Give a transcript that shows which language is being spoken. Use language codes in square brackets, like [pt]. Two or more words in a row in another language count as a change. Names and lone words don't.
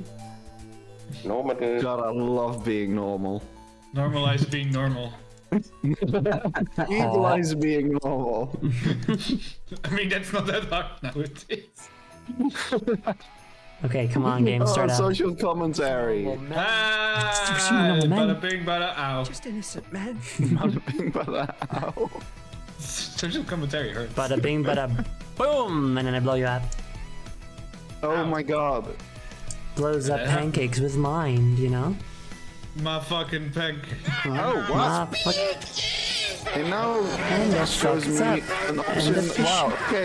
[en] Normal. God, I love being normal. Normalize being normal. Utilize being normal. I mean, that's not that hard nowadays. Okay, come on, game, start up. Social commentary. Ah, bada bing, bada ow. Innocent man. Bada bing, bada ow. Social commentary hurts. Bada bing, bada boom, and then I blow you up. Oh my god. Blows up Yeah. pancakes with mind, you know? My fucking peg. Oh, what? Ah, fuck. And now And that shows fucks me up. an option. Wow, okay.